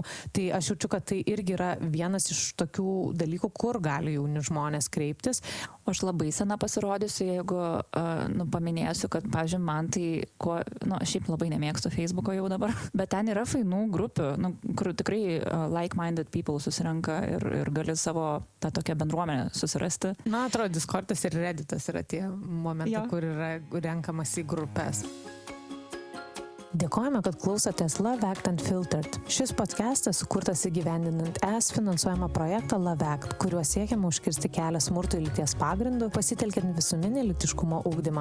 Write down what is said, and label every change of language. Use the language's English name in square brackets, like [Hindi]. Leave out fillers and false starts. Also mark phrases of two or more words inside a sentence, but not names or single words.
[Lithuanian] Tai aš jaučiu, kad tai irgi yra vienas iš tokių dalykų, kur gali jauni žmonės kreiptis. O aš labai sena pasirodysiu, jeigu paminėsiu, kad, pavyzdžiui, man tai, šiaip labai nemėgstu Facebooko jau dabar, bet ten yra fainų grupių, kur tikrai [English] like-minded people [Lithuanian] susirenka ir gali savo tą tokią bendruomenę susirasti. Man atrodo, Discordas ir Redditas yra tie momentai, kur yra renkamas į grupės. Dėkojame, kad klausotės Love Act Unfiltered. Šis podcastas sukurtas įgyvendinant ES finansuojamą projektą Love Act, kuriuo siekiama užkirsti kelią smurtui lyties pagrindų, pasitelkiant visuminį lytiškumo ugdymą.